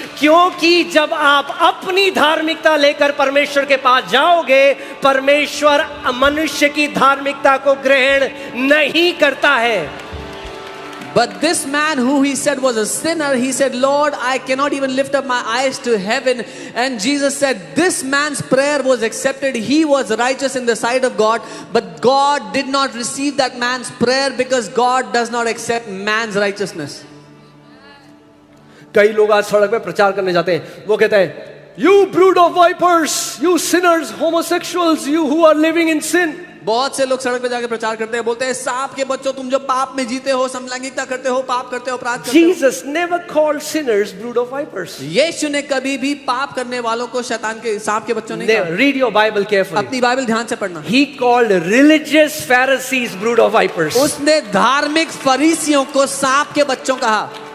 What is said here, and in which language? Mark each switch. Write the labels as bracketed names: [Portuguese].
[Hindi] क्योंकि जब आप अपनी धार्मिकता लेकर परमेश्वर के पास जाओगे, परमेश्वर मनुष्य की धार्मिकता को ग्रहण नहीं करता है. [English] But this man who he said was a sinner, he said, Lord, I cannot even lift up my eyes to heaven. And Jesus said, this man's prayer was accepted. He was righteous in the sight of God. But God did not receive that man's prayer because God does not accept man's righteousness. [Hindi] कई लोग आज सड़क पे प्रचार करने जाते हैं, वो कहते हैं, [English] you brood of vipers, you sinners, homosexuals, you who are living in sin. [Hindi] बहुत से लोग सड़क पे जाके प्रचार करते हैं, बोलते हैं, सांप के बच्चों, तुम जो पाप में जीते हो, समलैंगिकता करते हो, पाप करते हो, अपराध करते हो. [English] Jesus never called sinners brood of vipers. [Hindi] यीशु ने कभी भी पाप करने वालों को शैतान के, सांप के बच्चों नहीं कहा. [English] Read your Bible carefully. [Hindi] अपनी बाइबल ध्यान से पढ़ना. [English] He called religious Pharisees brood of vipers. [Hindi] उसने धार्मिक फरीसियों को सांप के बच्चों कहा.